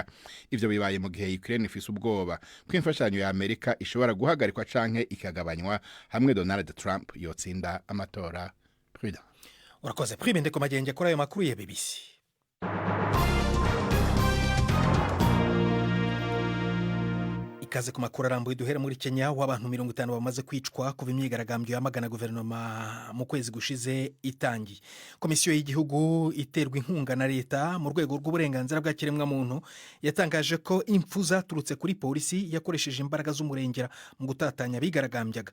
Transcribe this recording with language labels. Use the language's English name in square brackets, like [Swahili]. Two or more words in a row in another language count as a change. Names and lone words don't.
[Rundi] Ivyo bibaye mu gihe Ukraine ifise ubwoba ko imfashanyo ya Amerika ishobora guhagarikwa canke ikagabanywa hamwe Donald Trump yotsinda amatora. Prudent. Urakoze Prime ko magenge kuri ayo makuru ya BBC. Ikaze ku makuru arambuye duhera muri Kenya w'abantu 50 bamaze kwicwa kuva imyigaragambyo yamagana guverinoma mu kwezi gushize itangi. Komisiyo y'igihugu iterwa inkunga na leta mu rwego rw'uburenganzira bwa kiremwa muntu yatangaje ko impfu zaturutse kuri polisi yakoresheje imbaraga z'umurengera mu gutatanya bigaragambyaga.